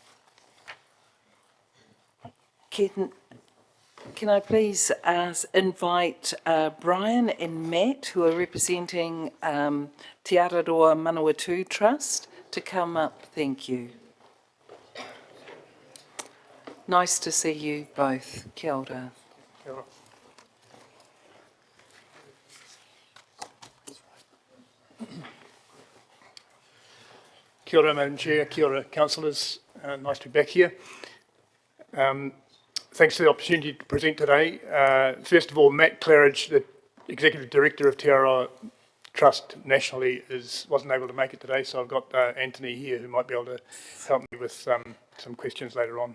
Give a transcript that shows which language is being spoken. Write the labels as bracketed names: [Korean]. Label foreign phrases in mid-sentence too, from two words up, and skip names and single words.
[English] Can I please invite Brian and Matt, who are representing Te Araroa Manawatu Trust, to come up. Thank you. Nice to see you both. [Māori] Kia ora. Kia ora, [English] Madam Chair. [Māori] Kia ora, [English] councillors. Nice to be back here. Thanks for the opportunity to present today. First of all, Matt Claridge, the Executive Director of Te Araroa Trust nationally, wasn't able to make it today, so I've got Anthony here who might be able to help me with some questions later on.